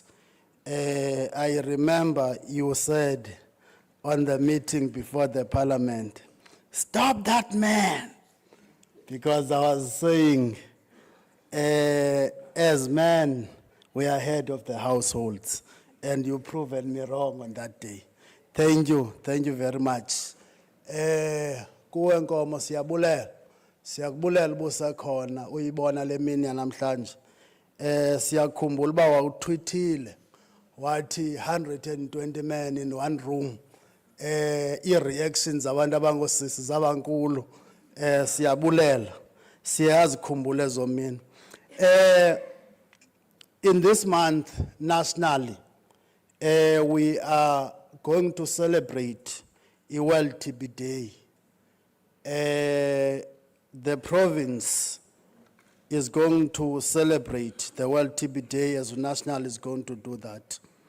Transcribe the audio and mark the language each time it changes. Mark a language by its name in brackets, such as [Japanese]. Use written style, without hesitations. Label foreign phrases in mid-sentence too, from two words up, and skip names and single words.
[English] I remember you said on the meeting before the parliament, "Stop that man," because I was saying, as men, we are head of the households, and you proven me wrong on that day. Thank you very much. [Xhosa] Kuwe Nkomo siyakubulela busekhona uyibona le mini yanamhlanje. Siyakhumbula uba wawuthwithile wathi [English] 120 men in one room. [Xhosa] I-reactions abantu abangosisi zabankulu. Siyabulela. Siyazikhumbula ezo mini. [English] In this month, nationally, we are going to celebrate a World TB Day. The province is going to celebrate the World TB Day as national is going to do that.